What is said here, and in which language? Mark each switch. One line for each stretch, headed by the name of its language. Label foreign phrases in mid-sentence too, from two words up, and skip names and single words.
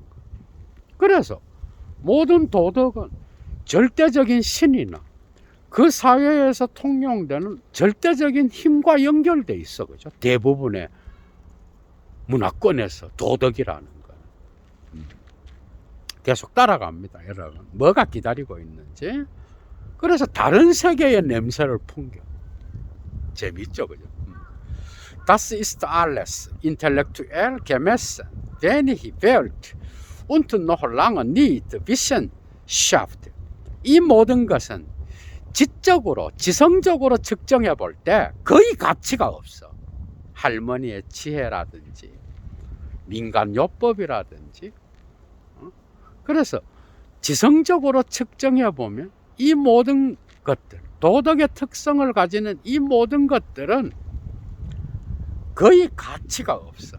Korean: 그래서 모든 도덕은 절대적인 신이나 그 사회에서 통용되는 절대적인 힘과 연결돼 있어. 그죠? 대부분의 문화권에서 도덕이라는 거는. 계속 따라갑니다, 여러분. 뭐가 기다리고 있는지. 그래서 다른 세계의 냄새를 풍겨. 재밌죠, 그죠?
German: Das ist alles intellektuell gemessen, wenig Welt und noch lange nicht Wissenschaft.
Korean: 이 모든 것은 지적으로, 지성적으로 측정해 볼 때 거의 가치가 없어. 할머니의 지혜라든지 민간요법이라든지. 그래서 지성적으로 측정해 보면 이 모든 것들, 도덕의 특성을 가지는 이 모든 것들은 거의 가치가 없어.